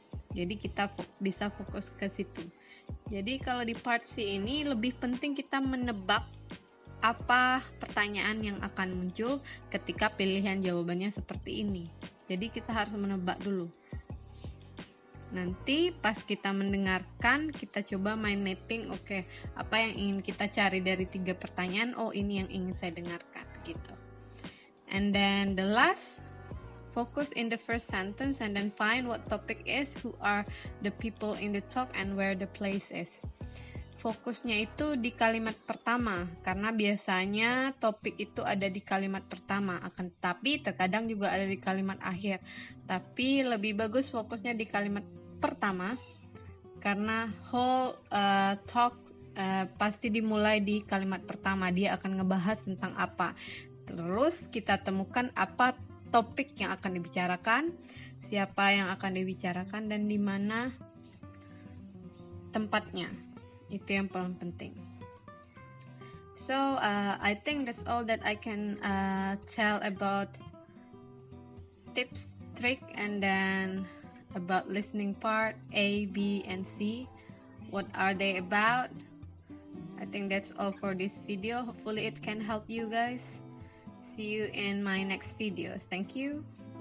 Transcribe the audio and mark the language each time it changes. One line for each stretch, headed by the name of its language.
Indonesian: Jadi kita bisa fokus ke situ. Jadi kalau di part C ini lebih penting kita menebak apa pertanyaan yang akan muncul ketika pilihan jawabannya seperti ini. Jadi kita harus menebak dulu. Nanti pas kita mendengarkan, kita coba mind mapping, oke, apa yang ingin kita cari dari 3 pertanyaan, oh ini yang ingin saya dengarkan, gitu.
English: And then the last, focus in the first sentence and then find what topic is, who are the people in the talk, and where the place is.
Indonesian: Fokusnya itu di kalimat pertama, karena biasanya topik itu ada di kalimat pertama, akan tetapi terkadang juga ada di kalimat akhir. Tapi lebih bagus fokusnya di kalimat pertama, karena
English: whole talk
Indonesian: pasti dimulai di kalimat pertama. Dia akan ngebahas tentang apa. Terus kita temukan apa topik yang akan dibicarakan, siapa yang akan dibicarakan, dan di mana tempatnya. Itu yang paling penting.
English: So I think that's all that I can tell about tips, trick, and then about listening part A, B, and C. What are they about? I think that's all for this video. Hopefully it can help you guys. See you in my next video. Thank you.